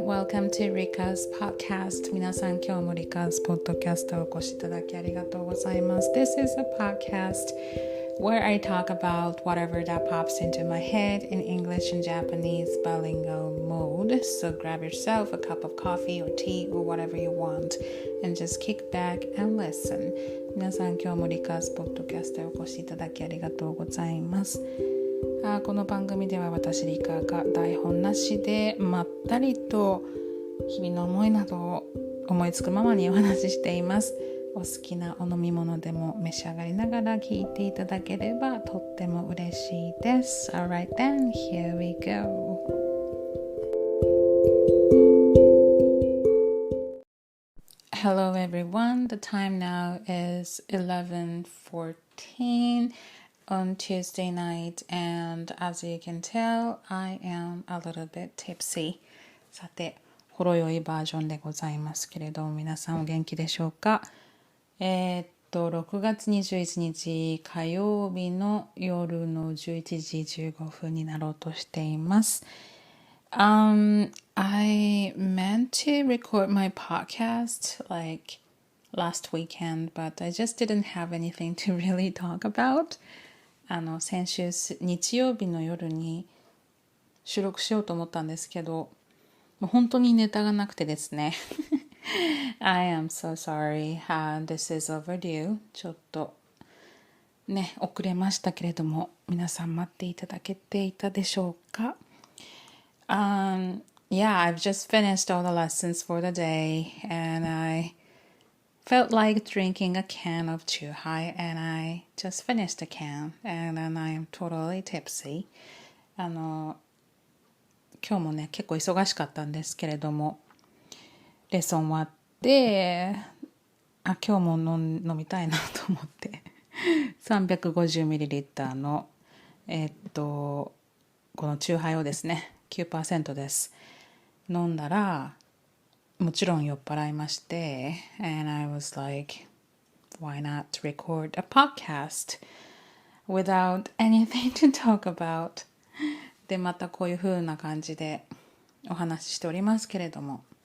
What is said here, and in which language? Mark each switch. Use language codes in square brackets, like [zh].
[en] Welcome to Rika's podcast. [ja] 皆さん、今日も Rika's ポッドキャストをお越しいただきありがとうございます。 [en] This is a podcast where I talk about whatever that pops into my head in English and Japanese bilingual mode. So grab yourself a cup of coffee or tea or whatever you want and just kick back and listen. [ja] 皆さん、今日も Rika's ポッドキャストをお越しいただきありがとうございます。この番組では私リカが台本なしでまったりと日々の思いなどを思いつくままにお話ししています。お好きなお飲み物でも召し上がりながら聞いていただければとっても嬉しいです。 [en] Alright then, here we go. Hello everyone, the time now is 11:14 on Tuesday night, and as you can tell, I am a little bit tipsy. [ja] さて、ほろ酔いバージョンでございますけれども、皆さんお元気でしょうか。 6月21日火曜日の夜の11時15分になろうとしています。 [en] I meant to record my podcast like last weekend, but I just didn't have anything to really talk about. [ja] 先週日曜日の夜に収録しようと思ったんですけど、もう本当にネタがなくてですね。 [en] I am so sorry.、this is overdue. [ja] ちょっとね、遅れましたけれども、皆さん待っていただけていたでしょうか。 [en] Yeah, I've just finished all the lessons for the day, and I felt like drinking a can of Chūhai, and I just finished a can, and then I am totally tipsy. [ja] 今日もね、結構忙しかったんですけれども、レッスン終わって、今日も飲みたいなと思って、350ml の、このチューハイをですね、9% です。飲んだら、もちろん酔っ払いまして、 [en] and I was like, why not record a podcast without anything to talk about? [ja] で、またこういう風な感じでお話ししておりますけれども。